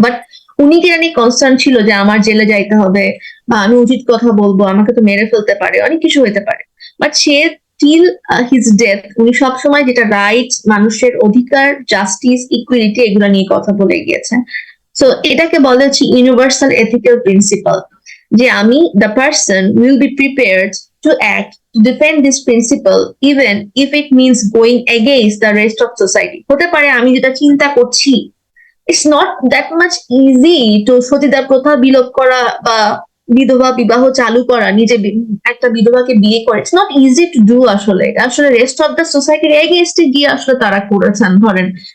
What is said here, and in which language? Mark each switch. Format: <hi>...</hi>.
<bn>But উনি কি জানি কনসার্ন ছিল যে আমার জেলে যাইতে হবে বা আমি উচিত কথা বলবো, আমাকে তো মেরে ফেলতে পারে, অনেক কিছু হইতে পারে, but say</bn> <en>till his death</en> <bn>উনি সবসময় যেটা রাইট, মানুষের অধিকার, জাস্টিস, ইকুইলিটি এগুলো নিয়ে কথা বলে গিয়েছেন। সো এটাকে বলা হচ্ছে ইউনিভার্সাল এথিক্যাল প্রিন্সিপাল, যে আমি</bn> <en>The person will be prepared to act to defend this principle even if it means going against the rest of society.</en> <bn>হতে পারে আমি যেটা চিন্তা করছি,</bn> <en>it's not that much easy to</en> <bn>সতীদাহ প্রথা বিলোপ করা বা বিধবা বিবাহ চালু করা, নিজে একটা বিধবাকে বিয়ে করে,</bn> <en>it's not easy to do</en> <bn>আসলে রেস্ট অফ দ্য সোসাইটির এগেইনস্টে গিয়ে আসলে তারা করেছেন ধরেন।</bn>